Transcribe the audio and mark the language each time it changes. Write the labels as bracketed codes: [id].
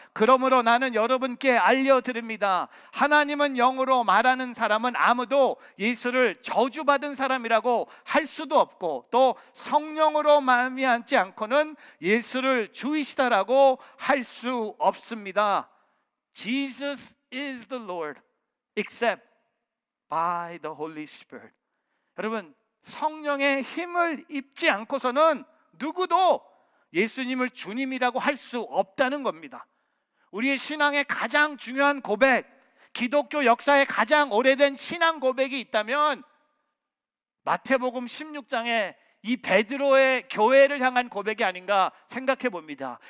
[ko] 그러므로 나는 여러분께 알려드립니다. 하나님은 영으로 말하는 사람은 아무도 예수를 저주받은 사람이라고 할 수도 없고, 또 성령으로 말미암지 않고는 예수를 주이시다라고 할 수 없습니다. [en] Jesus is the Lord except by the Holy Spirit. [ko] 여러분, 성령의 힘을 입지 않고서는 누구도 예수님을 주님이라고 할 수 없다는 겁니다. 우리의 신앙의 가장 중요한 고백, 기독교 역사의 가장 오래된 신앙 고백이 있다면 마태복음 16장에 이 베드로의 교회를 향한 고백이 아닌가 생각해 봅니다.